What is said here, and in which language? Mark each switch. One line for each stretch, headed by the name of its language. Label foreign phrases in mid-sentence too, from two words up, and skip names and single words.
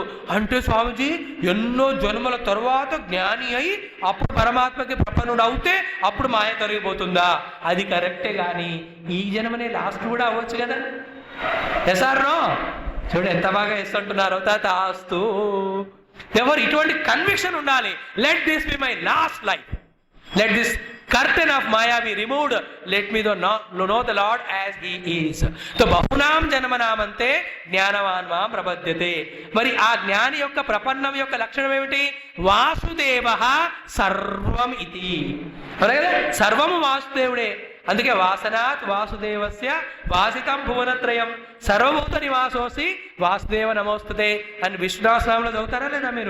Telugu: అంటే స్వామిజీ ఎన్నో జన్మల తరువాత జ్ఞాని అయి అప్పుడు పరమాత్మకి ప్రపన్నుడు అవుతే అప్పుడు మాయ తొలగిపోతుందా? అది కరెక్టే, కానీ ఈ జన్మనే లాస్ట్ కూడా అవ్వచ్చు కదా. ఎసారో చూడు ఎంత బాగా ఎస్ అంటున్నారు. తాస్తు. ఎవరు ఇటువంటి కన్విక్షన్ ఉండాలి.
English: Let this be my last life. Let this curtain of maya be removed. Let me know the Lord as he is.
Sanskrit: So bahunam janmanamante జ్ఞానవాన్ మాం ప్రపద్యతే.
Telugu: మరి ఆ జ్ఞాని యొక్క ప్రపన్నం యొక్క లక్షణం ఏమిటి?
Sanskrit: వాసుదేవ సర్వం ఇది.
Telugu: సర్వము వాసుదేవుడే. అందుకే
Sanskrit: వాసనాత్ వాసుదేవస్య వాసితం భువనత్రయం సర్వభూత నివాసోసి వాసుదేవ నమోస్తుతే
Telugu: అని విష్ణుసహస్రనామంలో చదువుతారా లేదా మీరు?